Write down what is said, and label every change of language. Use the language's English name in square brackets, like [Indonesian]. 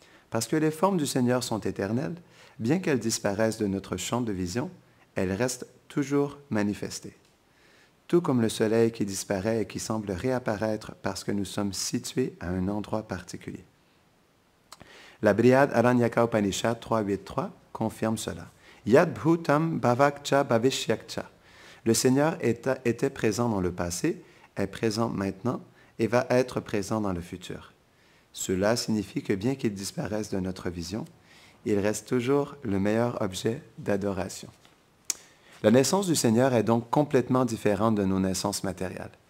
[French] Parce que les formes du Seigneur sont éternelles, bien qu'elles disparaissent de notre champ de vision, elles restent toujours manifestées. Tout comme le soleil qui disparaît et qui semble réapparaître parce que nous sommes situés à un endroit particulier. La Brihad Aranyaka Upanishad 3.8.3 confirme cela. [Sanskrit] Yad bhutam bhavakcha bhavishyakcha. [French] Le Seigneur était présent dans le passé, est présent maintenant et va être présent dans le futur. Cela signifie que bien qu'il disparaisse de notre vision, il reste toujours le meilleur objet d'adoration. La naissance du Seigneur est donc complètement différente de nos naissances matérielles.